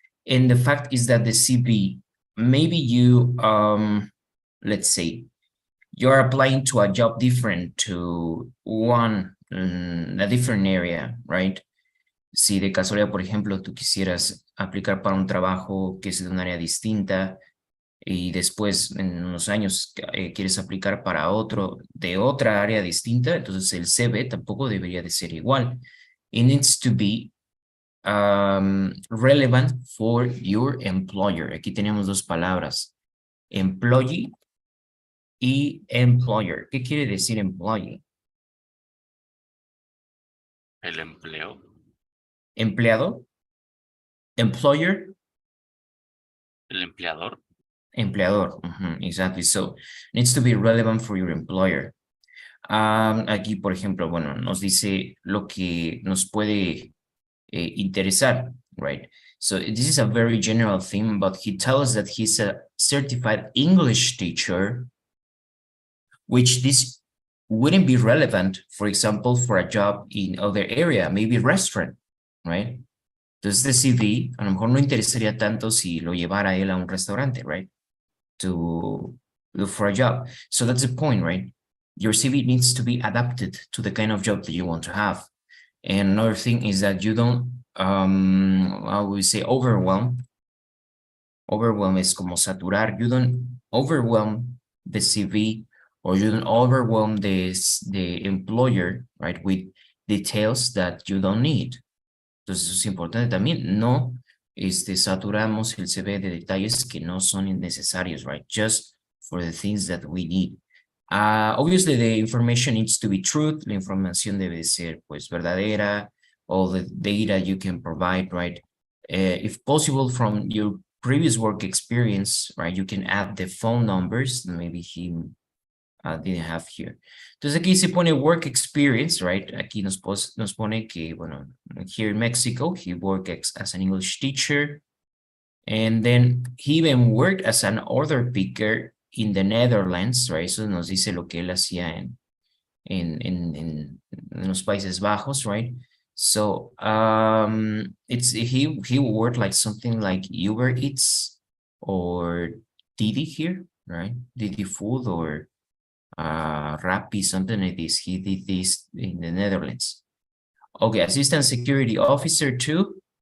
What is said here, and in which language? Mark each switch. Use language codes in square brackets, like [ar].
[en] And the fact is that the CV, maybe you, let's say, you're applying to a job different to a different area, right? [es] Si de casualidad, por ejemplo, tú quisieras aplicar para un trabajo que es de un área distinta y después en unos años quieres aplicar para otro de otra área distinta, entonces el CV tampoco debería de ser igual. [en] It needs to be relevant for your employer. [es] Aquí tenemos dos palabras, employee y employer. ¿Qué quiere decir employee? El empleo. Empleado. Employer. El empleador. Empleador. Exactly. [en] So needs to be relevant for your employer. [es] Aquí, por ejemplo, bueno, nos dice lo que nos puede interesar, right? [en] So this is a very general theme, but he tells us that he's a certified English teacher, which this wouldn't be relevant, for example, for a job in other area, maybe restaurant, right? [es] Entonces, este CV a lo mejor no interesaría tanto si lo llevara él a un restaurante, right? [en] To look for a job. So that's the point, right? Your CV needs to be adapted to the kind of job that you want to have. And another thing is that you don't, I would say overwhelm. Overwhelm is [es] como saturar. [en] You don't overwhelm the CV or you don't overwhelm the employer, right, with details that you don't need. [es] Entonces eso es importante también. No saturamos el CV de detalles que no son necesarios, right? [en] Just for the things that we need. Obviously, the information needs to be true. [es] La información debe ser, pues, verdadera. [en] All the data you can provide, right? If possible, from your previous work experience, right? You can add the phone numbers. Maybe he didn't have here. [es] Entonces aquí se pone work experience, right? Aquí nos pone que, bueno, [en] here in Mexico, he worked as an English teacher. And then he even worked as an order picker in the Netherlands, right? [es] Eso nos dice lo que él hacía en los Países Bajos, right? [en] So he worked like something like Uber Eats or Didi here, right? Didi Food or Rappi, something like this. He did this in the Netherlands. Okay, assistant security officer too.